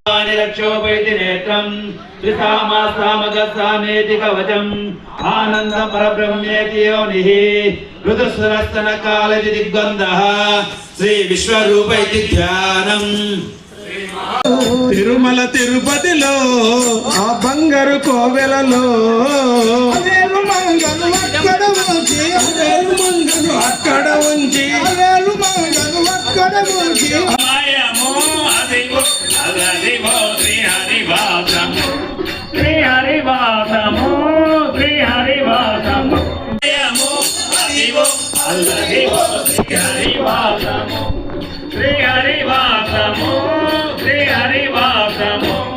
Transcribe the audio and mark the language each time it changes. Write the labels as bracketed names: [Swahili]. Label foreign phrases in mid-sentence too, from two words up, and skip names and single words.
[Sanskrit] रक्षोपैति नेत्रम् त्रिसामासामगसामेति कवचम् आनन्द परब्रह्मेति योनिः ऋतुस्वरस्तनकालति दिग्बन्धः श्री विश्वरूप इति ध्यानम् [Telugu] తిరుమల తిరుపతిలో ఆ బంగారు కోవెలలో అవేలు మంగలు అక్కడ ఉంచి అక్కడ ఉంచి అవేలు మంగలు అక్కడ ఉంచి మాయము అదిగో అదిగో శ్రీ హరివాసము శ్రీ హరివాసము శ్రీ హరివాసము మాయము అదిగో అదిగో శ్రీ హరివాసము శ్రీ హరివాసము శ్రీ హరివాసము